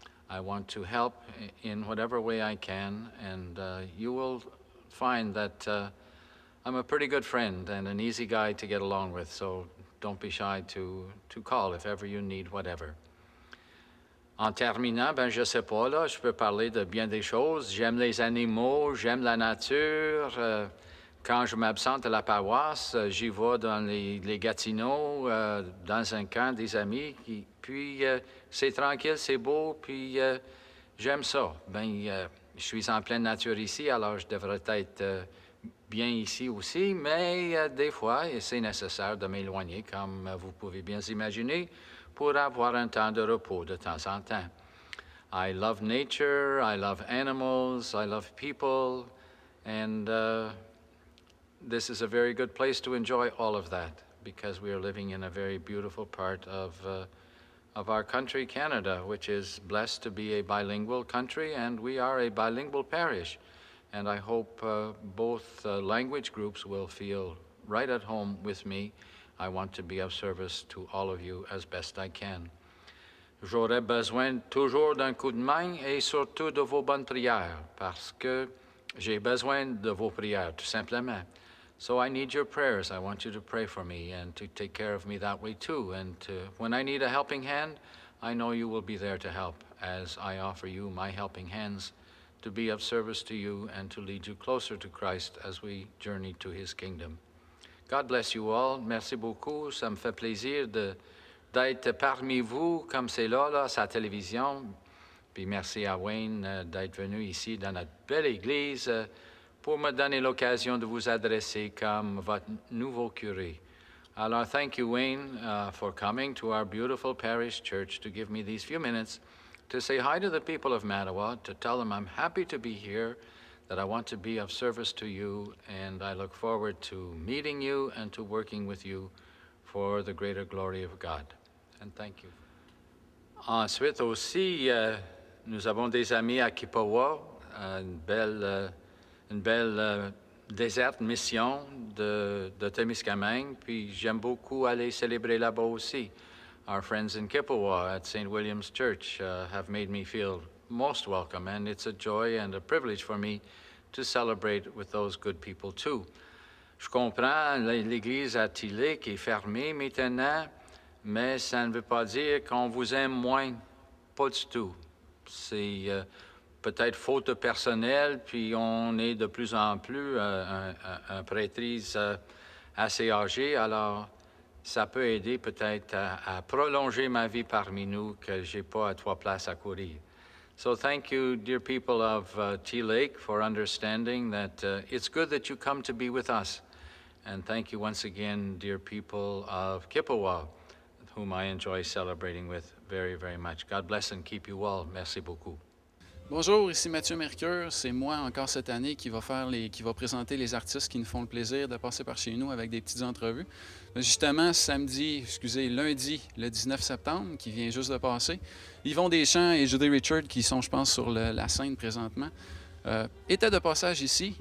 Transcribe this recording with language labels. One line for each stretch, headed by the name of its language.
English: I want to help in whatever way I can, and you will find that I'm a pretty good friend and an easy guy to get along with, so don't be shy to call if ever you need whatever.
French: En terminant, je sais pas, là, je peux parler de bien des choses. J'aime les animaux, j'aime la nature. Quand je m'absente à la paroisse, j'y vais dans les Gatineaux, dans un camp des amis. Puis c'est tranquille, c'est beau, puis j'aime ça. Je suis en pleine nature ici, alors je devrais être bien ici aussi, mais des fois, c'est nécessaire de m'éloigner, comme vous pouvez bien imaginer, pour avoir un temps de repos de temps en temps.
English: I love nature, I love animals, I love people, and this is a very good place to enjoy all of that, because we are living in a very beautiful part of our country, Canada, which is blessed to be a bilingual country, and we are a bilingual parish. And I hope both language groups will feel right at home with me. I want to be of service to all of you as best I can.
French: J'aurais besoin toujours d'un coup de main et surtout de vos bonnes prières, parce que j'ai besoin de vos prières, tout simplement.
English: So I need your prayers. I want you to pray for me and to take care of me that way too. And when I need a helping hand, I know you will be there to help, as I offer you my helping hands to be of service to you and to lead you closer to Christ as we journey to his kingdom. God bless you all.
French: Merci beaucoup. Ça me fait plaisir d'être parmi vous, comme c'est là, sa télévision. Puis merci à Wayne d'être venu ici dans notre belle église pour me donner l'occasion de vous adresser comme votre nouveau curé.
English: Alors, thank you, Wayne, for coming to our beautiful parish church to give me these few minutes to say hi to the people of Mattawa, to tell them I'm happy to be here, that I want to be of service to you, and I look forward to meeting you and to working with you for the greater glory of God. And thank you.
French: Ensuite aussi, nous avons des amis à Kippawa, une belle déserte mission de Temiskaming, puis j'aime beaucoup aller célébrer là-bas aussi.
English: Our friends in Kippawa at St. William's Church have made me feel most welcome, and it's a joy and a privilege for me to celebrate with those good people too.
French: Je comprends l'église à Tillé qui est fermée maintenant, mais ça ne veut pas dire qu'on vous aime moins, pas du tout. C'est peut-être faute de personnel, puis on est de plus en plus un prêtrise assez âgé, alors ça peut aider peut-être à prolonger ma vie parmi nous, que j'ai pas à 3 places à courir.
English: So thank you, dear people of Tea Lake, for understanding that it's good that you come to be with us. And thank you once again, dear people of Kippawa, whom I enjoy celebrating with very, very much. God bless and keep you all.
French: Merci beaucoup. Bonjour, ici Mathieu Mercure. C'est moi encore cette année qui va présenter les artistes qui nous font le plaisir de passer par chez nous avec des petites entrevues. Justement, lundi, le 19 septembre, qui vient juste de passer, Yvon Deschamps et Judy Richard, qui sont, je pense, sur la scène présentement, étaient de passage ici.